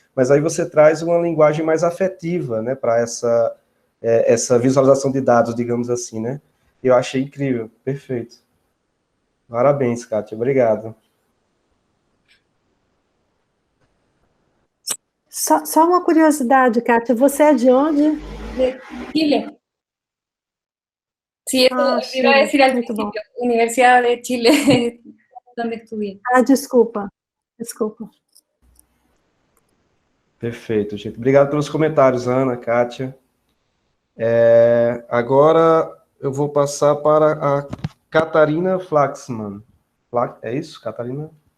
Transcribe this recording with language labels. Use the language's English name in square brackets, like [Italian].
[Portuguese] Mas aí você traz uma linguagem mais afetiva, né, para essa visualização de dados, digamos assim, né? Eu achei incrível, perfeito. Parabéns, Kátia, obrigado. Só uma curiosidade, Kátia, você é de onde? [Spanish] De Chile. Sí, eso iba a decir al principio, Universidad de Chile, donde estudié. [Portuguese] Desculpa. Perfeito, gente. Obrigado pelos comentários, Ana, Kátia. Agora eu vou passar para a Catarina Flaxman. É isso, Catarina?